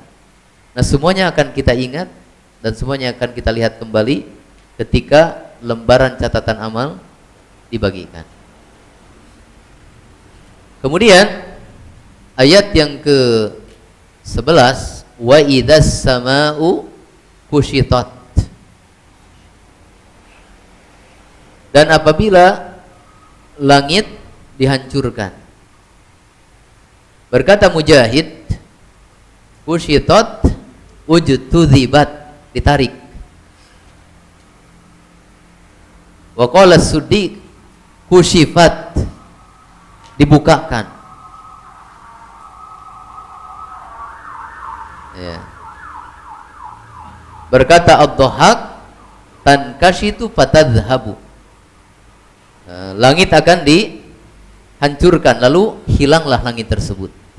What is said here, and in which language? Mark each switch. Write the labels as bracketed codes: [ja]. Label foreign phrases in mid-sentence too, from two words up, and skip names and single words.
[id] Nah, semuanya akan kita ingat dan semuanya akan kita lihat kembali ketika lembaran catatan amal dibagikan. Kemudian ayat yang ke-11, [ar] وإذا السماء كشطت, [id] dan apabila langit dihancurkan. Berkata Mujahid, [ar] كشطت اجتذبت, ditarik. وقال السدي كشفت, [id] dibukakan. Ya. Berkata ad-Dhahhak, [ar] تنكشط فتذهب. [id] Langit akan dihancurkan, lalu hilanglah langit tersebut.